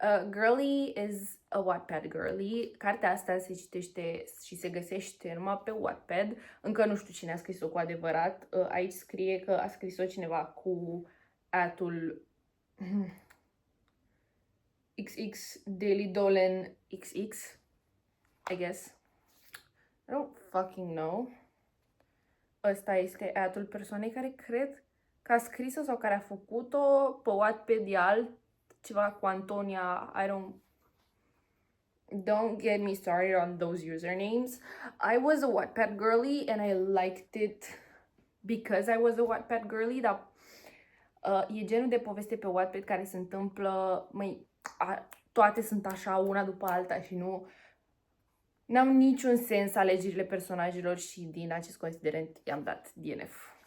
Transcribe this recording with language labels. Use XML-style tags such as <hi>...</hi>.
<en>Girly is a Wattpad girly.</en> <ro>Cartea asta se citește și se găsește numai pe Wattpad. Încă nu știu cine a scris-o cu adevărat. Aici scrie că a scris-o cineva cu @ul XX Daily Dolan XX,</ro> <en>I guess. I don't fucking know.</en> <ro>Ăsta este @ul persoanei care cred că a scris-o sau care a făcut-o pe Wattpad de ceva cu Antonia.</ro> <en>Don't get me started on those usernames. I was a Wattpad girly</en> <ro>and I liked it because I was a Wattpad girly, dar e genul de poveste pe Wattpad care se întâmplă, toate sunt așa una după alta și n-am niciun sens alegerile personajelor și din acest considerent i-am dat DNF.</ro>